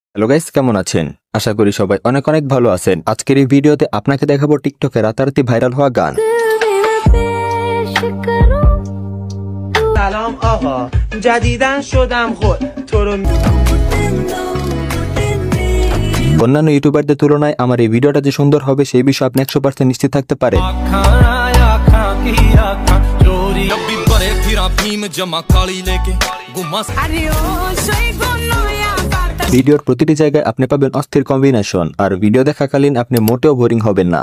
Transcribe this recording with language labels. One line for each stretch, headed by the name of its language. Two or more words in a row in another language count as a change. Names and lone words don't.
English: hello guys,
Bangla: কেমন আছেন? আশা করি সবাই অনেক অনেক ভালো আছেন। আজকের এই ভিডিওতে আপনাকে দেখাবো টিকটকে রাতারাতি ভাইরাল হওয়া গান।
Persian: سلام آقا جدیدن شدم خود تو رو
Bangla: অন্যান্য ইউটিউবারদের তুলনায় আমার এই ভিডিওটা যে সুন্দর হবে সেই বিষয়ে আপনি 100% নিশ্চিত থাকতে পারেন। ভিডিওর প্রতিটি জায়গায় আপনি পাবেন অস্থির কম্বিনেশন, আর ভিডিও দেখাকালীন আপনি মোটেও বোরিং হবেন না।